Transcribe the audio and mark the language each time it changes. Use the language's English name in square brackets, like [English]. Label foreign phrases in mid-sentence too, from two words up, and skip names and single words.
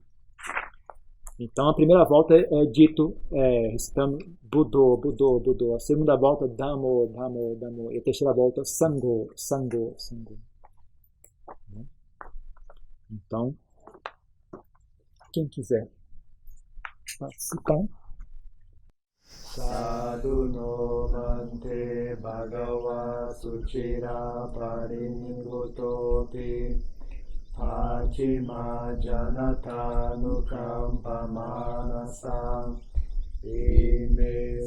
[Portuguese] Então a primeira volta é dito recitando [Pali] Budô, Budô, Budô. [Portuguese] A segunda volta [Pali] Dhammo, Dhammo, Dhammo. [Portuguese] E a terceira volta [Pali] Sangho, Sangho, Sangho. [Portuguese] Então, quem quiser participar. [Pali] Sadhu no bhante bhagava suchira parinibhutopi Pachima janata nukampa manasa ime